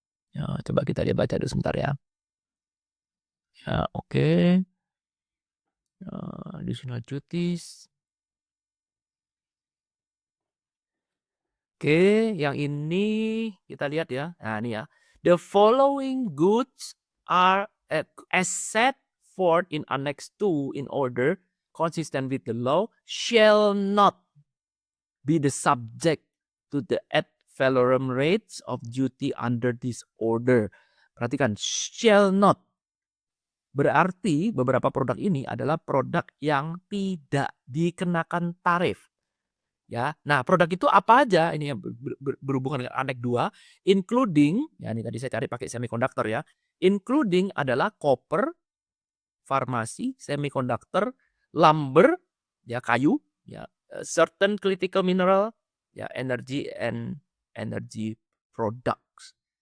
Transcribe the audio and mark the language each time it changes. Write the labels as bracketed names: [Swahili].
[Indonesian] Ya, coba kita lihat baca dulu sebentar ya. Ya, oke. [English] Additional duties. [Indonesian] Oke, yang ini kita lihat ya. Nah, ini ya. [English] The following goods are as set forth in Annex 2 in order consistent with the law shall not be the subject to the ad valorem rates of duty under this order. [Indonesian] Perhatikan, [English] shall not. [Indonesian] Berarti beberapa produk ini adalah produk yang tidak dikenakan tarif. Ya, nah produk itu apa aja? Ini yang berhubungan dengan Annex 2, including, ya ini tadi saya cari pakai semikonduktor ya, including adalah copper, farmasi, semikonduktor, lumber, ya kayu, ya [English] certain critical mineral, [Indonesian] ya [English] energy and energy products.